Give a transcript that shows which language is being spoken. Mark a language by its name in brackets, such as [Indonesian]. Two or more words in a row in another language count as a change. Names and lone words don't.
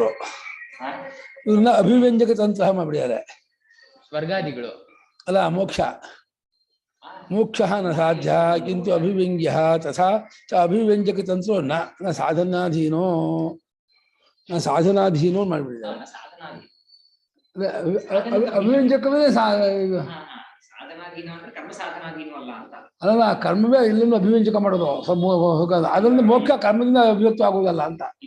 [Kannada] ಇವ್ರನ್ನ ಅಭಿವ್ಯಂಜಕ ತಂತ್ರ ಮಾಡ್ಬಿಡ್ತಾರೆ. ಸ್ವರ್ಗಾದಿಗಳು [Sanskrit] ಅಲ್ಲ, ಮೋಕ್ಷ ನ ಸಾಧ್ಯ ಕಿಂತು ಅಭಿವ್ಯಂಗ್ಯ ತಥಾ ಚ ಅಭಿವ್ಯಂಜಕ ತಂತ್ರೋ ನ ಸಾಧನಾಧೀನೋ ಮಾಡ್ಬಿಟ್ಟಿದ್ದಾರೆ. [Kannada] ಅಭಿವ್ಯಂಜಕವೇ ಅಲ್ಲ, ಕರ್ಮವೇ ಇಲ್ಲಿಂದ ಅಭಿವ್ಯಂಜಕ ಮಾಡೋದು. ಅದರಿಂದ ಮೋಕ್ಷ ಕರ್ಮದಿಂದ ಅಭಿವ್ಯಕ್ತ ಆಗುವುದಲ್ಲ ಅಂತ.